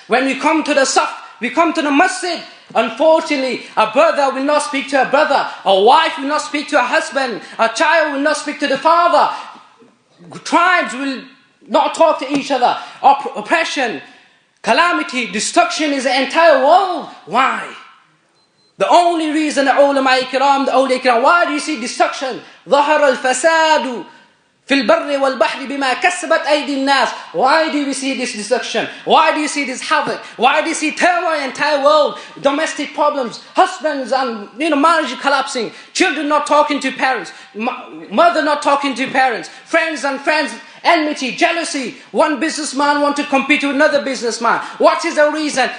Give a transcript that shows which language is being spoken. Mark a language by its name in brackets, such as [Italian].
[English] When we come to the saf, we come to the masjid, unfortunately, a brother will not speak to a brother, a wife will not speak to a husband, a child will not speak to the father, tribes will not talk to each other, oppression, calamity, destruction is the entire world. Why? The only reason the ulama ikram, the awliya ikram, why do you see destruction? [Arabic] ظهر الفساد في البر والبحر بما كسبت أيدي الناس. [English] Why do we see this destruction? Why do you see this havoc? Why do you see terror in the entire world? Domestic problems, husbands and marriage collapsing, children not talking to parents, mother not talking to parents, friends and friends, enmity, jealousy. One businessman wants to compete with another businessman. What is the reason?